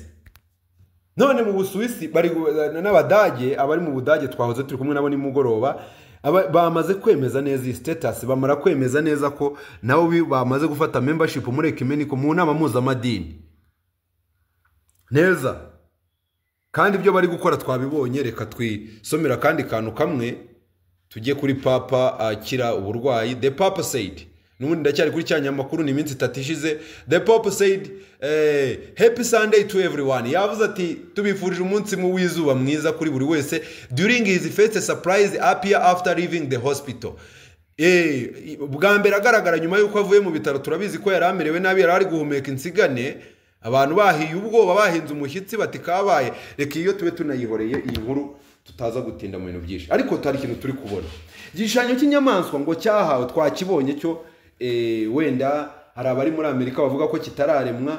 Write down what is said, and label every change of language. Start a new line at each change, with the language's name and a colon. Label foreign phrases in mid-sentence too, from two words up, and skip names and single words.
Kinyarwanda: None mu Busuwisi bari n'Abadage, abari mu Budage twahoze turi kumwe nabo nimugoroba, bamaze kwemeza neza iyi status, bamara kwemeza neza ko nabo bamaze gufata membership muri Ecumenico mu nama mpuzamahanga neza. Kandi ibyo bari gukora twabibonye. Reka twisomera kandi kantu kamwe tujye kuri Papa akira uburwayi.
English: The Papa said,
Kinyarwanda: nubundi ndacyari kuri cyanyamakuru, ni iminsi 3 ishize.
English: The Papa said, happy Sunday to everyone.
Kinyarwanda: Yavuze ati tubifurije umunsi mu wizuba mwiza kuri buri wese
English: during his first surprise appear after leaving the hospital.
Kinyarwanda: Bwa mbere agaragara nyuma yuko avuye mu bitaro. Turabizi ko yaramerewe nabi, yari ari guhumeka insigane, abantu bahiye ubwoba, bahinze umushyitsi bati kabaye. Reka iyo tube tunayihoreye iyi nkuru tutaza gutinda mu bintu byinshi. Ariko tari ikintu turi kubona, igishushanyo cy'inyamaswa ngo cyahawe, twakibonye cyo wenda hari abari muri Amerika bavuga ko kitararemwa.